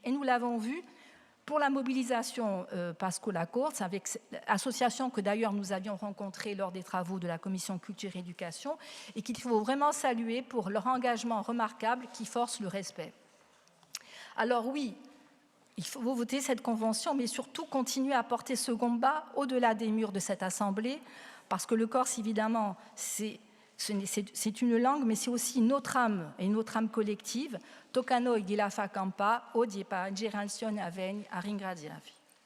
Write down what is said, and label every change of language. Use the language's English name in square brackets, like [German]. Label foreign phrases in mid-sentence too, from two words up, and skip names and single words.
[French] Et nous l'avons vu pour la mobilisation Pascola Corse, avec l'association que d'ailleurs nous avions rencontrée lors des travaux de la Commission Culture et Éducation, et qu'il faut vraiment saluer pour leur engagement remarquable qui force le respect. Alors oui, il faut voter cette convention, mais surtout continuer à porter ce combat au-delà des murs de cette Assemblée, parce que le corse, évidemment, c'est une langue, mais c'est aussi notre âme, et notre âme collective. [Corsican] Tocca a noi di la fa campa, oggi per generazione a ringraziarvi.